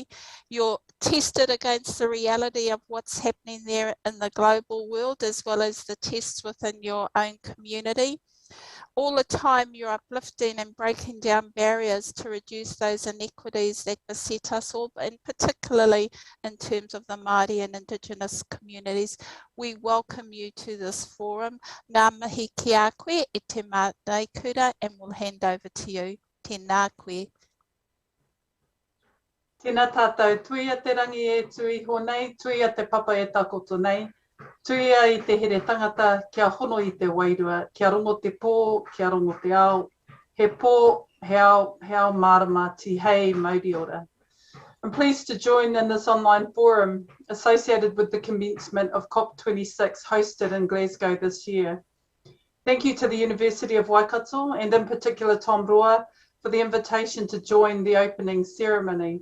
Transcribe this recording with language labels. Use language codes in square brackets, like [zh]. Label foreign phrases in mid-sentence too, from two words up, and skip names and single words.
[en] You're tested against the reality of what's happening there in the global world, as well as the tests within your own community. All the time you're uplifting and breaking down barriers to reduce those inequities that beset us all, and particularly in terms of the Māori and Indigenous communities. We welcome you to this forum. [mi] Ngā mihi ki a koe e te mātai kura, [en] and we'll hand over to you. [mi] Tēnā koe. Tēnā tātou, tui a te rangi e tui honei, tui a te papa e takoto nei. Tui a I te here tangata, kia hono I te wairua, kia rongo te pō, kia rongo te ao, he pō, he ao mārama, ti hei mauri ora. [en] I'm pleased to join in this online forum associated with the commencement of COP26 hosted in Glasgow this year. Thank you to the University of Waikato and in particular Tom Raw for the invitation to join the opening ceremony.